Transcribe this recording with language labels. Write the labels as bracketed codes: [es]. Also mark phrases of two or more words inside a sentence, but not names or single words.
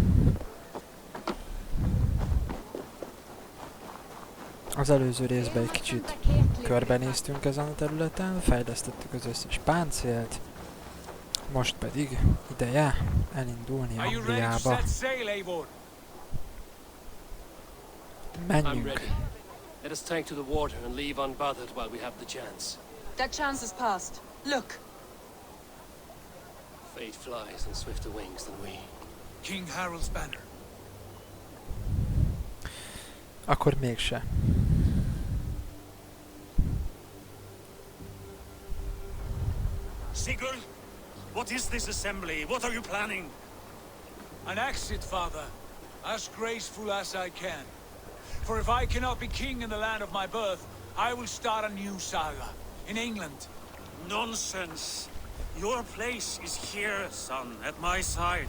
[hu] Az előző részben egy kicsit körbenéztünk ezen a területen, fejlesztettük az összes páncélt, most pedig ideje elindulni Angliába. Menjünk! [en] Let us take to the water and leave unbothered while we have the chance. That chance has passed. Look! Fate flies on swifter wings than we. King Harold's banner. [hu] Akkor mégse. [en] Sigurd, what is this assembly? What are you planning? An exit, father. As graceful as I can. For if I cannot be king in the land of my birth, I will start a new saga. In England. Nonsense. Your place is here, son, at my side.